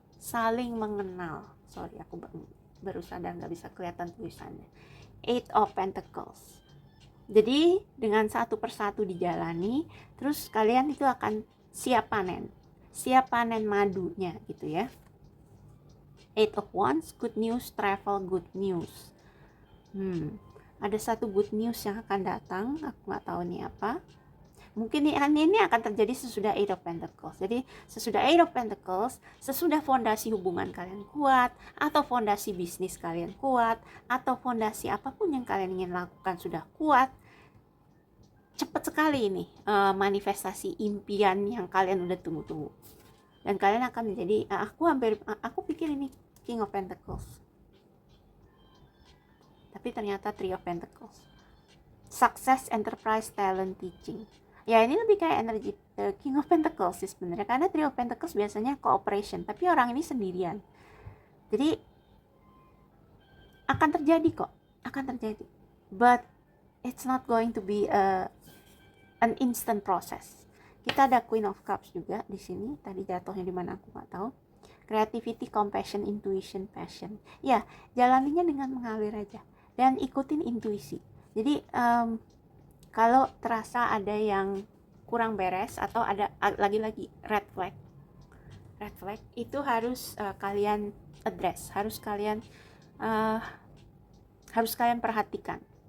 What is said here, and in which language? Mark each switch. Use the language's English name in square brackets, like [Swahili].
[Indonesian] Sorry, aku baru sadar nggak bisa kelihatan tulisannya. Eight of Pentacles. Jadi dengan satu persatu dijalani, terus kalian itu akan siap panen madunya gitu ya. [English] Eight of Wands, good news, travel, good news. [Indonesian] Ada satu [English] good news [Indonesian] yang akan datang, aku nggak tahu nih apa. Mungkin ini akan terjadi sesudah Eight of Pentacles. Jadi sesudah Eight of Pentacles, sesudah fondasi hubungan kalian kuat, atau fondasi bisnis kalian kuat, atau fondasi apapun yang kalian ingin lakukan sudah kuat, cepat sekali ini manifestasi impian yang kalian udah tunggu-tunggu. Dan kalian akan menjadi, aku pikir ini King of Pentacles, tapi ternyata Three of Pentacles. [English] Success, enterprise, talent, teaching. [Indonesian] Ya ini lebih kayak energi King of Pentacles sih sebenarnya, karena Three of Pentacles biasanya cooperation, tapi orang ini sendirian. Jadi akan terjadi, [English] but it's not going to be an instant process. [Indonesian] Kita ada Queen of Cups juga di sini. Tadi jatuhnya di mana aku nggak tahu. [English] Creativity, compassion, intuition, passion. [Indonesian] Ya, jalaninya dengan mengalir aja dan ikutin intuisi. Jadi kalau terasa ada yang kurang beres atau ada lagi-lagi red flag itu harus kalian address, harus kalian perhatikan.